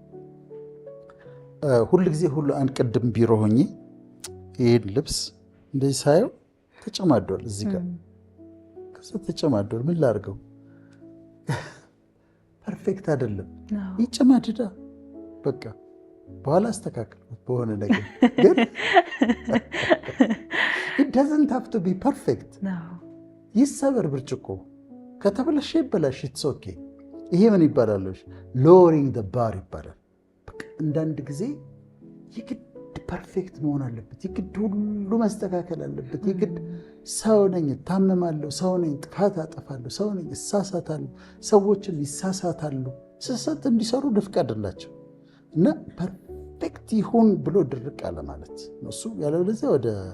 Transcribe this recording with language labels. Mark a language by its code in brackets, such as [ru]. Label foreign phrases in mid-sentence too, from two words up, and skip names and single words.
[am] ሁል ጊዜ አንቅድም ቢሮ ሆኜ ይህን ልብስ እንደዚህ ሳየው ተጨማዷል፣ እዚህ ጋር ከዛ ተጨማዷል። ምን ላድርገው? ፐርፌክት አይደለም። ይጨማድዳ በቃ በኋላ አስተካክልበት በሆነ ነገር ግን [en] it doesn't have to be perfect። [am] ይሰበር ብርጭቆ ከተበላሸ ይበላሽ፣ [en] it's okay። [am] ይሄ ምን ይባላል? [en] lowering the bar [am] ይባላል። አንዳንድ ጊዜ የግድ ፐርፌክት መሆን አለበት፣ የግድ ሁሉ መስተካከል አለበት። የግድ ሰው ነኝ፣ ታመማለሁ፣ ሰው ነኝ፣ ጥፋት አጠፋለሁ፣ ሰው ነኝ፣ እሳሳታለሁ፣ ሰዎችም ይሳሳታሉ። ስህተት እንዲሰሩ ልፍቀድላቸው እና ፐርፌክት ይሁን ብሎ ድርቅ አለ ማለት እሱ ያለበለዚያ ወደ